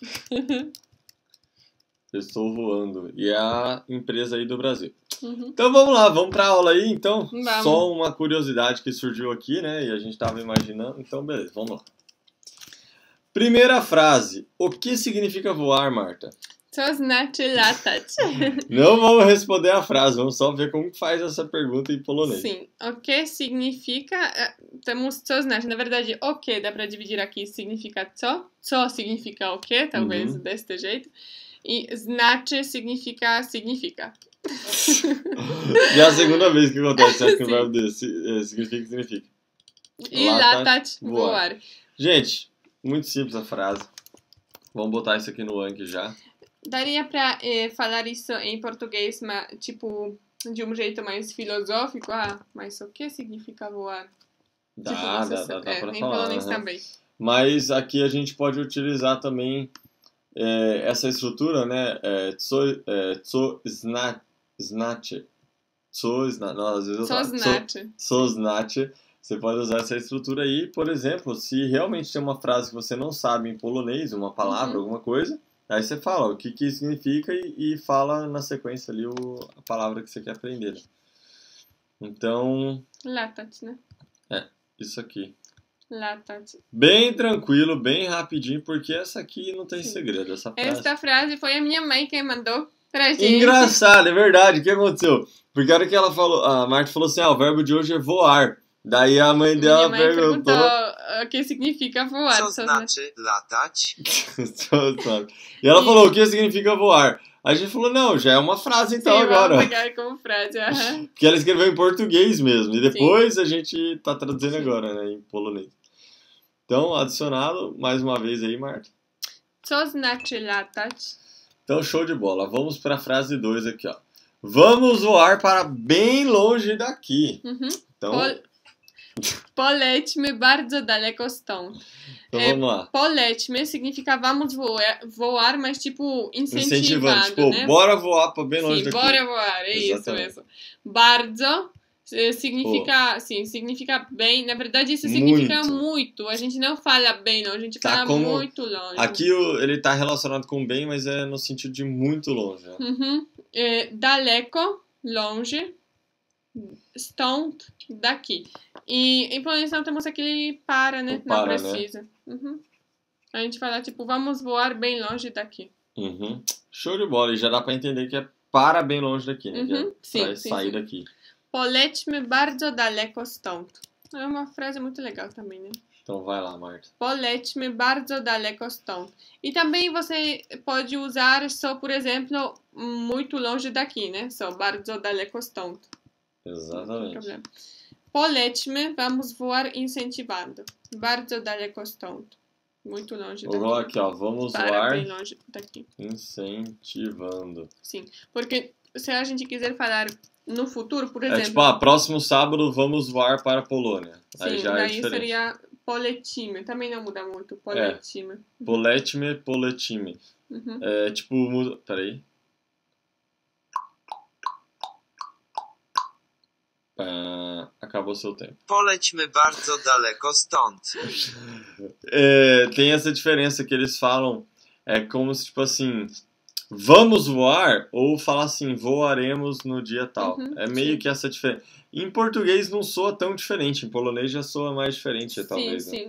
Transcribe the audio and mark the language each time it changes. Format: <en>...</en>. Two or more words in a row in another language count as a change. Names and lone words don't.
<pt>Eu estou voando. E é a empresa aí do Brasil. Então vamos lá, vamos para a aula aí, então. Vamos. Só uma curiosidade que surgiu aqui, né? E a gente estava imaginando. Então, beleza, vamos lá. Primeira frase. O que significa voar, Marta?</pt> <pl>Co znaczy latać?</pl> <pt>Não vamos responder a frase, vamos só ver como faz essa pergunta em polonês. Sim, o que significa... Temos</pt> <pl>co znaczy,</pl> <pt>na verdade, o que dá para dividir aqui significa co significa o que, talvez deste jeito, e znaczy significa. Já é a segunda vez que acontece, acho que o verbo desse significa. E latać, voar. Gente, muito simples a frase. Vamos botar isso aqui no Anki já. Daria pra falar isso em português, tipo, de um jeito mais filosófico? Mas o que significa voar? Dá pra falar. Em polonês também. Mas aqui a gente pode utilizar também essa estrutura, né?</pt> <pl>Co znaczy. Co znaczy.</pl> <pt>Você pode usar essa estrutura aí, por exemplo, se realmente tem uma frase que você não sabe em polonês, uma palavra, alguma coisa, aí você fala o que significa e fala na sequência ali a palavra que você quer aprender. Então... Latać, né? Isso aqui. Latać. Bem tranquilo, bem rapidinho, porque essa aqui não tem segredo. Essa frase foi a minha mãe quem mandou. Pra gente. Engraçado, é verdade. O que aconteceu? Porque a hora que ela falou, a Marta falou assim, o verbo de hoje é voar. Daí a mãe dela Minha mãe perguntou o que significa voar.</pt> <pl>Co znaczy latać?</pl> <pt>E ela falou, o que significa voar? A gente falou, não, já é uma frase então Sim, agora. vamos pegar como frase. Porque ela escreveu em português mesmo. E depois a gente tá traduzindo agora, né, em polonês. Então, adicionado, mais uma vez aí, Marta.</pt> <pl>Co znaczy latać?</pl> <pt>Então, show de bola. Vamos para a frase 2 aqui, ó. Vamos voar para bem longe daqui. Uhum. Então,</pt> <pl>Polećmy bardzo daleko stąd.</pl> <pt>então vamos lá. Polećmy significa vamos voar, mas tipo incentivando, Tipo, né? bora voar para bem longe Sim, daqui. bora voar, é Exatamente. isso. Bardzo significa, sim, significa bem. Na verdade, isso significa muito. A gente não fala bem, não. A gente fala muito longe. Aqui ele tá relacionado com bem, mas é no sentido de muito longe. Né? Uhum. Daleko, longe. Stąd, daqui. E em polonês não temos aquele para, né? Não precisa. Né? Uhum. A gente fala, tipo, vamos voar bem longe daqui. Uhum. Show de bola. E já dá pra entender que é para bem longe daqui, né? Uhum. Que é pra sair daqui.</pt> <pl>Polećmy bardzo daleko stąd.</pl> <pt>É uma frase muito legal também, né? Então vai lá, Marta.</pt> <pl>Polećmy bardzo daleko stąd.</pl> <pt>E também você pode usar só, por exemplo, muito longe daqui, né?</pt> <pl>Só bardzo daleko stąd.</pl> <pt>Exatamente. Polećmy, vamos voar incentivando.</pt> <pl>Bardzo daleko stąd.</pl> <pt>Muito longe daqui. Agora aqui, ó, vamos para voar bem longe daqui. Incentivando. Sim, porque se a gente quiser falar no futuro, por exemplo... É tipo, próximo sábado vamos voar para a Polônia. Sim, aí já daí é seria polećmy. Também não muda muito, polećmy. Polećmy. Uhum. É tipo, muda... Peraí. Acabou seu tempo.</pt> <pl>Polećmy bardzo daleko stąd.</pl> <pt>Tem essa diferença que eles falam, é como se, tipo assim, vamos voar, ou falar assim, voaremos no dia tal. É meio que essa diferença. Em português não soa tão diferente, em polonês já soa mais diferente, talvez. Sim,</pt>